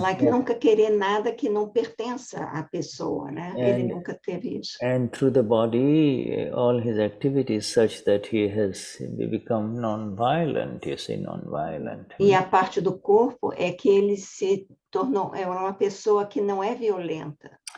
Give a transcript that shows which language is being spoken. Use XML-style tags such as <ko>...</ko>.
<pt>Nunca querer nada que não pertença à pessoa, né? Ele nunca teve isso.</pt> <en>And through the body, all his activities such that he has become non-violent, you see, non-violent.</en> <pt>E a parte do corpo é que ele se tornou uma pessoa que não é violenta.</pt>